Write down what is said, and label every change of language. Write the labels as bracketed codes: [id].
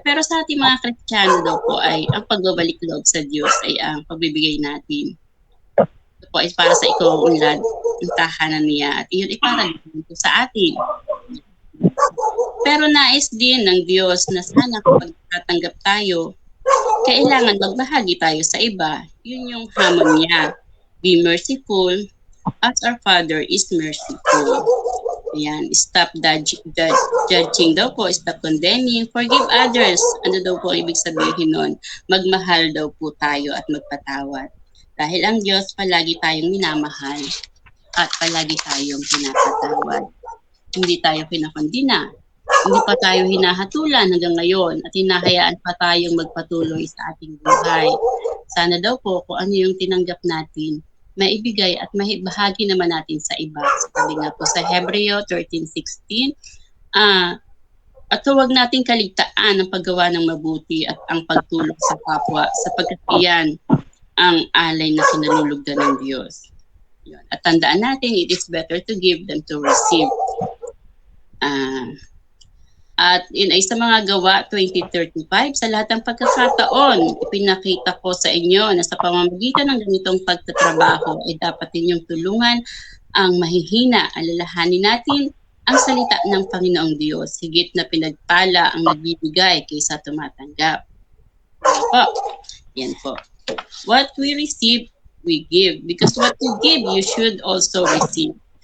[tl] Pero sa ating mga Kristiyano daw po ay ang pagbabalik loob sa Diyos ay ang pagbibigay natin. Ito po ay para sa ikaunlad ng tahanan niya at iyon ay para dito sa atin. Pero nais din ng Diyos na sana kapag tatanggap tayo, kailangan magbahagi tayo sa iba. Yun yung hamon niya. [en] Be merciful as our Father is merciful. Ayan, stop judging [tl] daw po, [en] stop condemning, forgive others. [tl] Ano daw po ibig sabihin nun? Magmahal daw po tayo at magpatawad. Dahil ang Diyos palagi tayong minamahal at palagi tayong pinapatawad. Hindi tayo pinakondina. Hindi pa tayo hinahatulan hanggang ngayon at hinahayaan pa tayong magpatuloy sa ating buhay. Sana daw po kung ano yung tinanggap natin, maibigay at mahibahagi naman natin sa iba. Sabi nga po sa Hebreo 13:16, at huwag nating kaligtaan ang paggawa ng mabuti at ang pagtulong sa kapwa sapagkat iyan ang alay na kinalulugdan ng Diyos. Yun. At tandaan natin, [en] it is better to give than to receive. [tl] At yun ay sa mga gawa 20:35, sa lahat ng pagkakataon, ipinakita ko sa inyo na sa pamamagitan ng ganitong pagtatrabaho ay dapat ninyong tulungan ang mahihina. Alalahanin natin ang salita ng Panginoong Diyos. Higit na pinagpala ang nagbibigay kaysa tumatanggap. Yan po. Yan po. [en] What we receive, we give. Because what you give, you should also receive.